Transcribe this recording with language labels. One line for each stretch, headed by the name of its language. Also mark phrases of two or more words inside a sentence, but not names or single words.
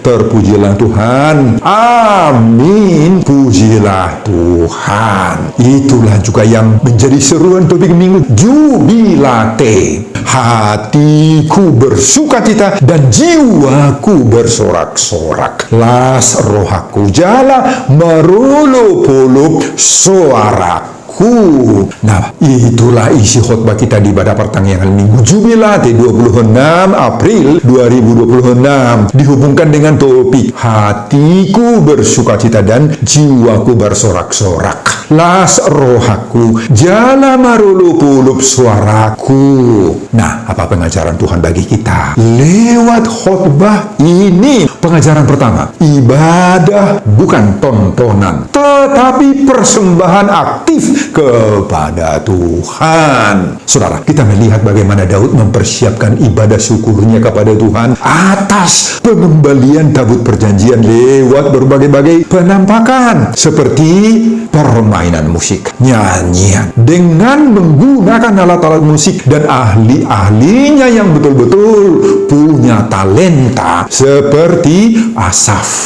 Indonesian: Terpujilah Tuhan. Amin. Pujilah Tuhan. Itulah juga yang menjadi seruan topik minggu Jubilate. Hatiku bersukacita dan jiwaku bersorak-sorak.
Batak Toba: Las rohaku jala merulup-ulup suaraku.
Indonesian: Nah, itulah isi khotbah kita di ibadah pertanggihan Minggu Jubilate 26 April 2026, dihubungkan dengan topik hatiku bersukacita dan jiwaku bersorak-sorak.
Batak Toba: Las rohaku jala marulup-ulup suaraku.
Indonesian: Nah, apa pengajaran Tuhan bagi kita lewat khotbah ini? Pengajaran pertama, ibadah bukan tontonan, tetapi persembahan aktif kepada Tuhan. Saudara, kita melihat bagaimana Daud mempersiapkan ibadah syukurnya kepada Tuhan atas pengembalian tabut perjanjian lewat berbagai-bagai penampakan seperti permainan musik, nyanyian dengan menggunakan alat-alat musik, dan ahli-ahlinya yang betul-betul punya talenta seperti Asaf.